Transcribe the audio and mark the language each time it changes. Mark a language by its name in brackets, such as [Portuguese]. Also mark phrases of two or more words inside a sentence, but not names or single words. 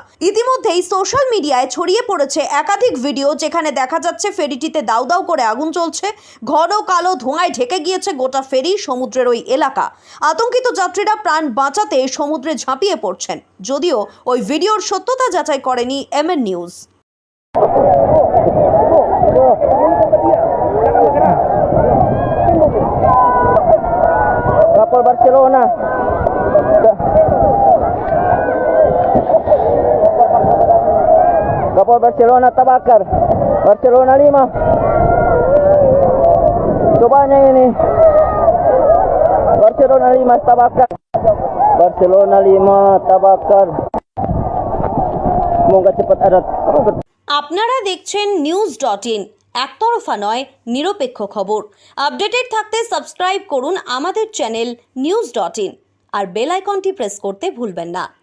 [Bangla] ইতিমধ্যেই সোশ্যাল মিডিয়ায় ছড়িয়ে পড়েছে একাধিক ভিডিও, যেখানে দেখা যাচ্ছে ফেরিটিতে দাউ দাউ করে আগুন চলছে। ঘন কালো ধোঁয়ায় ঢেকে গিয়েছে গোটা ফেরি, সমুদ্রের ওই এলাকা। আতঙ্কিত যাত্রীরা প্রাণ বাঁচাতে সমুদ্রে ঝাঁপিয়ে পড়ছেন, যদিও ওই ভিডিওর সত্যতা যাচাই করেনি MN নিউজ। [Indonesian] Kapal Barcelona. Kapal Barcelona terbakar. Barcelona 5. Cobanya ini. Barcelona 5 terbakar. Barcelona 5 terbakar. Semoga cepat ada. [Bangla] আপনারা দেখছেন news.in, একতরফা নয়, নিরপেক্ষ খবর। আপডেটেড থাকতে সাবস্ক্রাইব করুন আমাদের চ্যানেল news.in আর বেল আইকনটি প্রেস করতে ভুলবেন না।